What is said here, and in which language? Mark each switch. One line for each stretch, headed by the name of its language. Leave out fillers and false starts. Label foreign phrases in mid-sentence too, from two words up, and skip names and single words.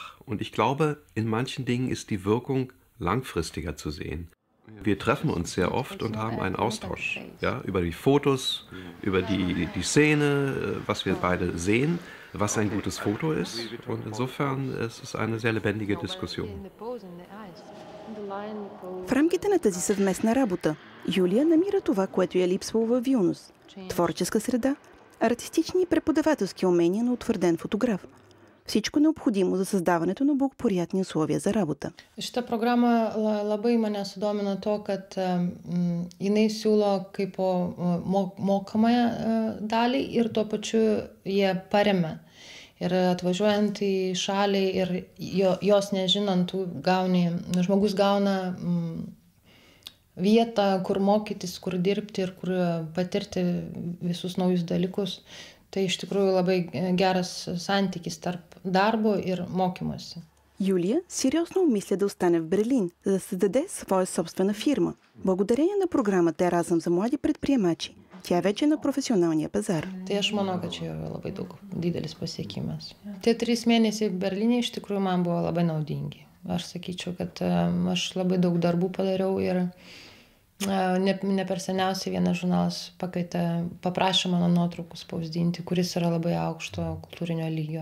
German: Und ich glaube, in manchen Dingen ist die Wirkung langfristiger zu sehen. Wir treffen uns sehr oft und haben einen Austausch, ja, über die Fotos, über die Szene, was wir beide sehen, was ein gutes Foto ist. Und insofern ist es eine sehr lebendige Diskussion.
Bulgarian: В рамките на тази съвместна работа, Юлия намира това, което я липсвало във Вилнюс – творческа среда артистични и преподавателски умения на утвърден фотограф. Всичко необходимо за създаването на благоприятни условия за работа.
Lithuanian: Šita programa labai mane sudomino to, kad jinai siūlo kaip mokamąją dalį ir tuo pačiu jie paremia. Ir atvažiuojant į šalį ir jos nežinant, žmogus gauna vietą, kur mokytis, kur dirbti ir kur patirti visus naujus dalykus. Tai iš tikrųjу labai geras santykis tarp darbo ir mokymosi.
Bulgarian: Юлия сериозно обмисля да остане в Берлин, за да създаде своя собствена фирма. Благодарение на програмата Еразъм за млади предприемачи, тя вече е на професионалния пазар.
Lithuanian: Tai aš manau, kad čia yra labai didelis pasiekimas. Tie 3 mėnesiai Berlyne iš tikrųjų man buvo labai naudingi. Aš sakyčiau, kad aš labai daug darbų padariau ir ne per seniausiai vienas žurnalas paprašė mano nuotraukų spausdinti, kuris yra labai aukšto kultūrinio lygio.